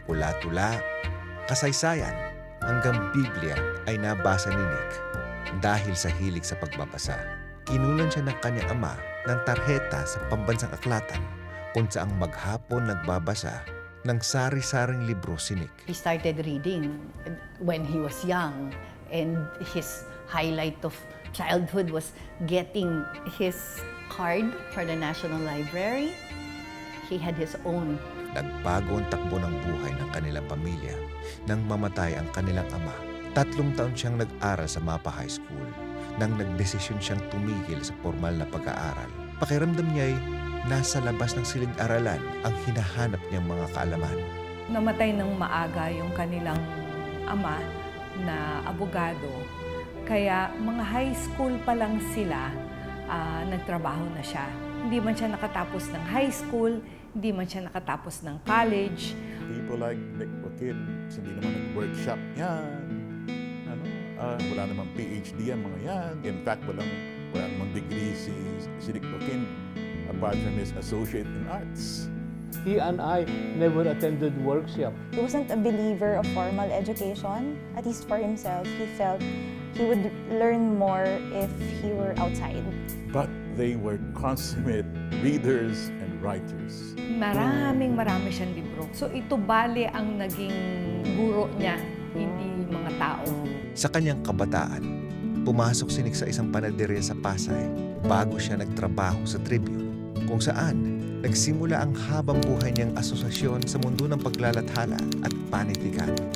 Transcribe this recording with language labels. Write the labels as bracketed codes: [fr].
[tl] Tula-tula, kasaysayan, hanggang Biblia ay nabasa ni Nick. Dahil sa hilig sa pagbabasa, kinulan siya ng kanyang ama ng tarheta sa Pambansang Aklatan kung saang maghapon nagbabasa ng sari-saring libro si Nick. [en] He started reading when he was young, and his highlight of childhood was getting his card for the National Library. He had his own. [tl] Nagbago ang takbo ng buhay ng kanilang pamilya nang mamatay ang kanilang ama. 3 taon siyang nag-aral sa Mapa High School nang nagdesisyon siyang tumigil sa formal na pag-aaral. Pakiramdam niya ay nasa labas ng silid-aralan ang hinahanap niyang mga kaalaman. Namatay ng maaga yung kanilang ama na abogado. Kaya mga high school pa lang sila, nagtrabaho na siya. Hindi man siya nakatapos ng high school, hindi man siya nakatapos ng college. [en] People like [tl] Nick Joaquin, hindi naman nag-workshop yan. Wala namang PhD yan mga yan. [en] In fact, [tl] wala namang degree si [en] Nick Joaquin apart from his associate in arts. He and I never attended workshop. He wasn't a believer of formal education, at least for himself. He felt he would learn more if he were outside. But they were consummate readers and writers. [tl] Marami siyang libro. So ito bale ang naging guro niya, hindi mga tao. Sa kanyang kabataan, pumasok si Nick sa isang panaderya sa Pasay bago siya nagtrabaho sa Tribune, kung saan nagsimula ang habang buhay niyang asosasyon sa mundo ng paglalathala at panitikan.